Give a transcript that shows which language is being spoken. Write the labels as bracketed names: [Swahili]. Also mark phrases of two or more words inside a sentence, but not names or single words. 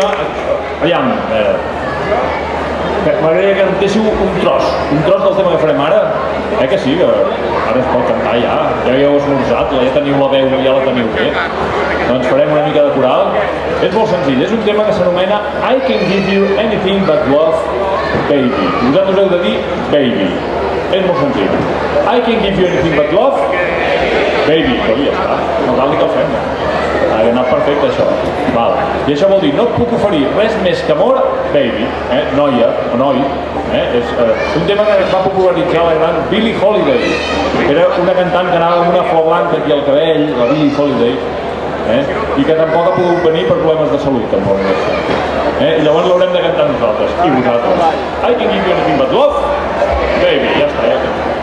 [Catalan] Aviam, m'agradaria que cantéssiu un tros del tema que farem ara. Que sí, que ara es pot cantar ja heu esmorzat, ja teniu la veu, ja la teniu bé. Doncs farem una mica de coral. És molt senzill, és un tema que s'anomena [English] I can give you anything but love, baby. [Catalan] Vosaltres heu de dir baby. És molt senzill. [English] I can give you anything but love, baby. [Catalan] Però ja està, no cal ni que el fem. Ha anat perfecte això. I això vol dir, no et puc oferir res més que amor, baby. Noia o noi. És un tema que es va popularitzar la gran Billie Holiday. Era una cantant que anava amb una flor blanca aquí al cabell, la Billie Holiday, i que tampoc ha pogut venir per problemes de salut, tampoc. I llavors l'haurem de cantar nosaltres, i vosaltres. [English] I can give you anything but love, baby. [Catalan] Ja està, ja està.